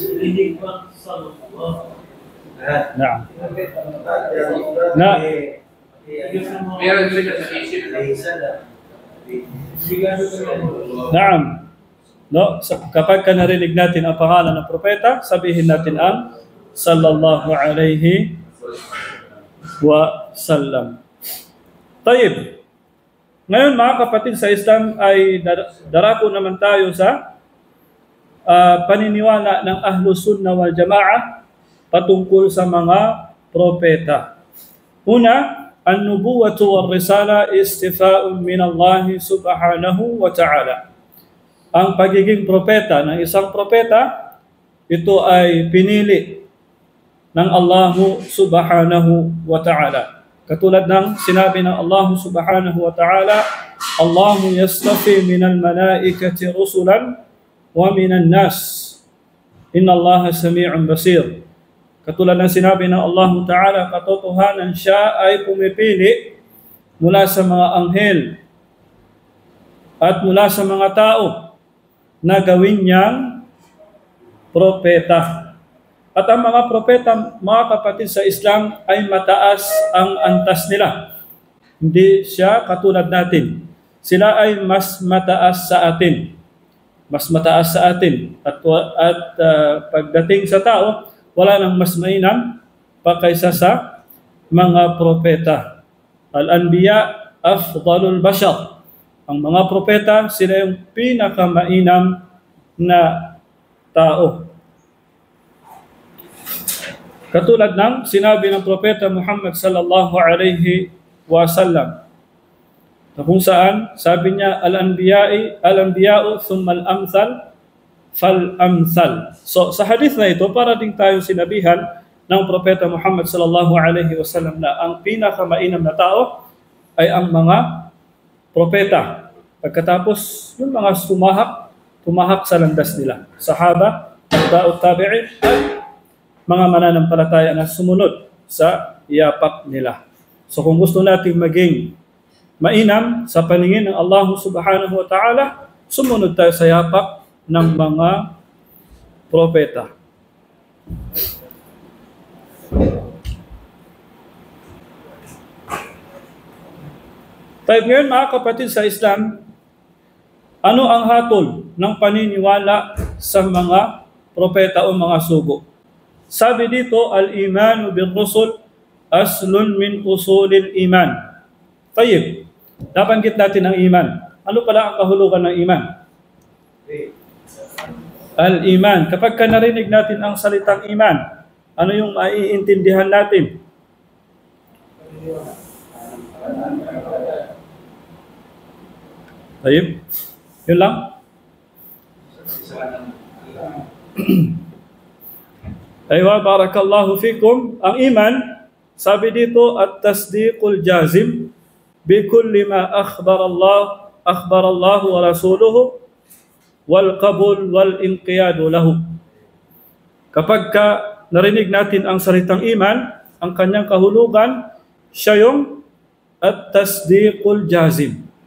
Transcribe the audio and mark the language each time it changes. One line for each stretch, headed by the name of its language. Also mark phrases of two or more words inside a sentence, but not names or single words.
Filipino: Hindi ko sallallahu. Naam. Na Meron sila sa isip. Naam. No, kapag ka narinig natin ang pangalan ng propeta, sabihin natin ang
Arabic: صلى الله عليه وسلم.
Filipino: Tayyib. Ngayon mga kapatid sa Islam ay darako naman tayo sa paniniwala ng
Arabic: أهل السنة والجماعة
Filipino: patungkol sa mga propeta. Una,
Arabic: النبوة والرسالة اصطفاء من الله سبحانه وتعالى.
Filipino: Ang pagiging propeta ng isang propeta, ito ay pinili ng Allah
Arabic: سبحانه وتعالى.
Filipino: Katulad ng sinabi ng Allah
Arabic: سبحانه وتعالى, الله يصطفي من الملائكة رسلا ومن الناس. إن الله سميع بصير.
Filipino: Katulad ng sinabi ng Allah ta'ala, katotohanan siya ay pumipili mula sa mga anghel at mula sa mga tao na gawin niyang propeta. At ang mga propeta, mga kapatid sa Islam, ay mataas ang antas nila. Hindi siya katulad natin. Sila ay mas mataas sa atin. Mas mataas sa atin. At pagdating sa tao, wala nang mas mainam pa kaysa sa mga propeta.
Arabic: الأنبياء أفضل البشر.
Filipino: Ang mga propeta, sila yung pinakamainam na tao. Katulad ng sinabi ng propeta Muhammad
Arabic: صلى الله عليه وسلم,
Filipino: na kung saan sabi niya,
Arabic: الأنبياء ثم الأمثل فالأمثل.
Filipino: So sa hadith na ito, para din tayo sinabihan ng propeta Muhammad
Arabic: صلى الله عليه وسلم
Filipino: na ang pinakamainam na tao ay ang mga propeta. Pagkatapos, yung mga tumahak sa landas nila.
Arabic: صحابة، تابعو التابعين,
Filipino: at mga mananampalataya na sumunod sa yapak nila. So kung gusto natin maging mainam sa paningin ng Allah
Arabic: سبحانه وتعالى,
Filipino: sumunod tayo sa yapak ng mga propeta. Tayo ngayon mga kapatid sa Islam, ano ang hatol ng paniniwala sa mga propeta o mga sugo? Sabi dito,
Arabic: الإيمان بالرسل أصل من أصول الإيمان.
Filipino: Tayyib, nabanggit natin ang iman. Ano pala ang kahulugan ng iman? Al-iman. Kapag ka narinig natin ang salitang iman, ano yung maiintindihan natin? Tayyib, yun lang?
Arabic: أيوا، بارك الله فيكم.
Filipino: Ang iman, sabi dito,
Arabic: التصديق الجازم بكل ما أخبر الله ورسوله والقبول والانقياد له.
Filipino: Kapag ka narinig natin ang salitang iman, ang kanyang kahulugan, siya yung
Arabic: التصديق الجازم.